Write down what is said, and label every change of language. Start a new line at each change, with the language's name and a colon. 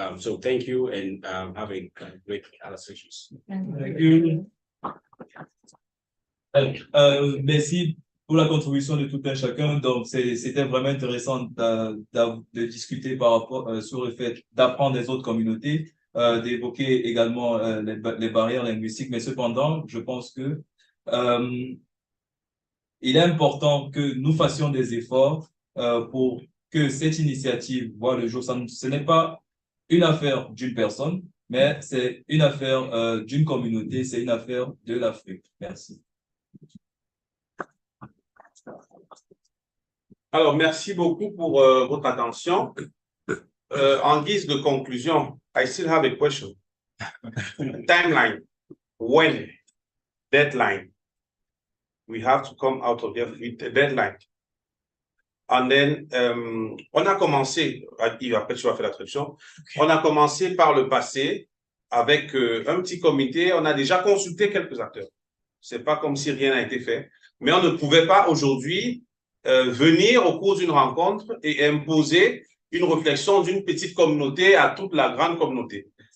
English: So thank you and have a great other sessions. Thank you.
French: Merci pour la contribution de tout un chacun. Donc, c'était vraiment intéressant de discuter par rapport sur le fait d'apprendre des autres communautés, d'évoquer également les barrières linguistiques. Mais cependant, je pense que il est important que nous fassions des efforts pour que cette initiative voit le jour. Ce n'est pas une affaire d'une personne, mais c'est une affaire d'une communauté, c'est une affaire de l'Afrique. Merci. Alors, merci beaucoup pour votre attention. En guise de conclusion,
English: I still have a question. Timeline. When? Deadline. We have to come out of here with a deadline. And then,
French: on a commencé, après tu vas faire la traduction, on a commencé par le passé avec un petit comité, on a déjà consulté quelques acteurs. C'est pas comme si rien n'a été fait, mais on ne pouvait pas aujourd'hui venir au cours d'une rencontre et imposer une réflexion d'une petite communauté à toute la grande communauté.